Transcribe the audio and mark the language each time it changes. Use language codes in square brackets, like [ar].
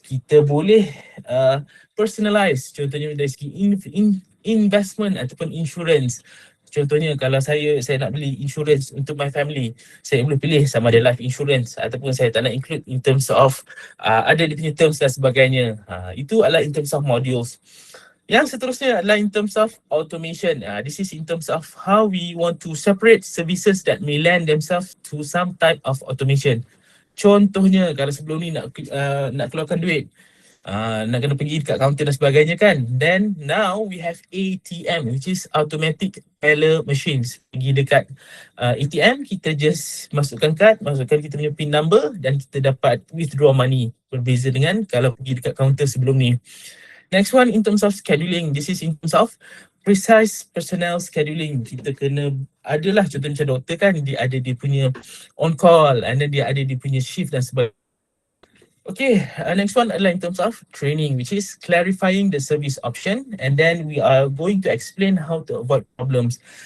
[ms] Kita boleh personalize, contohnya dari segi investment ataupun insurance. Contohnya kalau saya nak beli insurance untuk [en] my family, [ms] saya boleh pilih sama ada life insurance ataupun saya tak nak include in terms of ada dia punya terms dan sebagainya. Itu adalah in terms of modules. Yang seterusnya adalah in terms of automation. [en] This is in terms of how we want to separate services that may lend themselves to some type of automation. [ms] Contohnya kalau sebelum ni nak keluarkan duit, nak kena pergi dekat kaunter dan sebagainya kan. [en] Then now we have ATM, which is automatic teller machines. [ms] Pergi dekat ATM, kita just masukkan kad, masukkan kita punya PIN number dan kita dapat [en] withdraw money. [ms] Berbeza dengan kalau pergi dekat kaunter sebelum ni. [en] Next one in terms of scheduling. This is in terms of precise personnel scheduling. [ms] Kita kena adalah contoh macam doktor kan, dia ada dia punya [en] on call and then [ms] dia ada dia punya shift dan sebagainya. [en] Okay, next one adalah in terms of training, which is clarifying the service option, and then we are going to explain how to avoid problems.